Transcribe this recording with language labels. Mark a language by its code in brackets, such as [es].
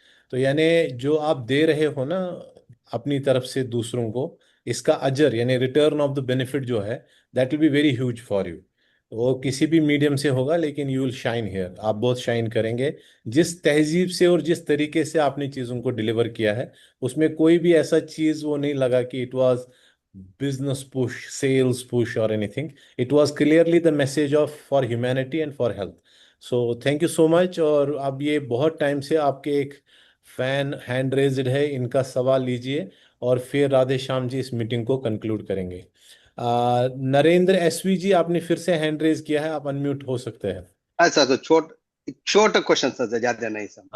[hi] तो यानी जो आप दे रहे हो ना अपनी तरफ से दूसरों को, इसका अजर यानी [en] return of the benefit [hi] जो है, [en] That will be very huge for you. [hi] वो किसी भी मीडियम से होगा, लेकिन [en] you will shine here, [hi] आप बहुत शाइन करेंगे। जिस तहजीब से और जिस तरीके से आपने चीज़ों को डिलीवर किया है, उसमें कोई भी ऐसा चीज़ वो नहीं लगा कि [en] It was business push, sales push or anything. It was clearly the message of for humanity and for health. So thank you so much। [hi] और अब ये बहुत टाइम से आपके एक फैन हैंड रेज्ड है, इनका सवाल लीजिए और फिर राधे श्याम जी इस मीटिंग को कंक्लूड करेंगे। नरेंद्र एसवी जी, आपने फिर से हैंड रेज किया है, आप अनम्यूट हो सकते हैं। अच्छा, तो छोटा क्वेश्चन सर, ज्यादा नहीं सर।